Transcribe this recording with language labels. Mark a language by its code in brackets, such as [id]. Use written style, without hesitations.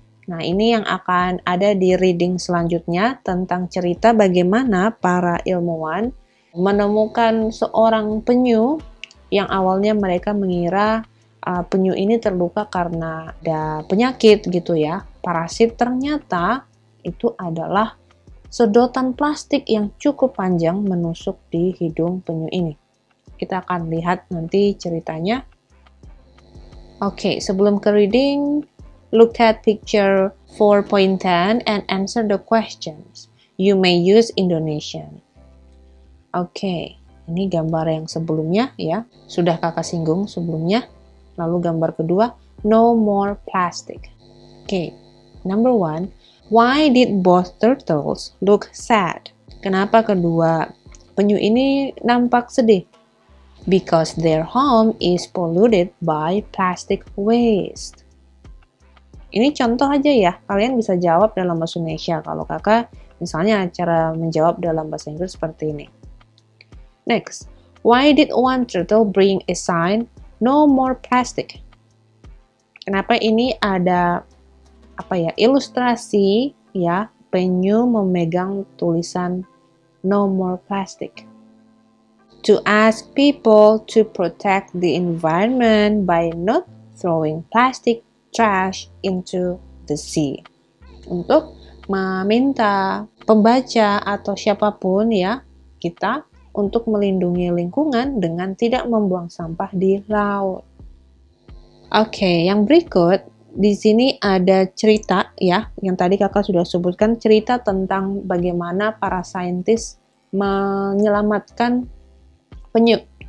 [id] Nah, ini yang akan ada di reading selanjutnya tentang cerita bagaimana para ilmuwan menemukan seorang penyu yang awalnya mereka mengira penyu ini terluka karena ada penyakit gitu ya, parasit. Ternyata itu adalah sedotan plastik yang cukup panjang menusuk di hidung penyu ini. Kita akan lihat nanti ceritanya. Oke, sebelum ke reading, [en] look at picture 4.10 and answer the questions. You may use Indonesian. [id] Oke, ini gambar yang sebelumnya ya. Sudah kakak singgung sebelumnya. Lalu gambar kedua, [en] no more plastic. Oke, number 1, why did both turtles look sad? [id] Kenapa kedua penyu ini nampak sedih? [en] Because their home is polluted by plastic waste. [id] Ini contoh aja ya, kalian bisa jawab dalam bahasa Indonesia. Kalau kakak, misalnya cara menjawab dalam bahasa Inggris seperti ini. [en] Next, why did one turtle bring a sign, no more plastic? [id] Kenapa ini ada ilustrasi ya, penyu memegang tulisan [en] no more plastic? To ask people to protect the environment by not throwing plastic trash into the sea. [id] Untuk meminta pembaca atau siapapun ya, kita untuk melindungi lingkungan dengan tidak membuang sampah di laut. Oke, yang berikut di sini ada cerita ya, yang tadi kakak sudah sebutkan, cerita tentang bagaimana para saintis menyelamatkan penyu.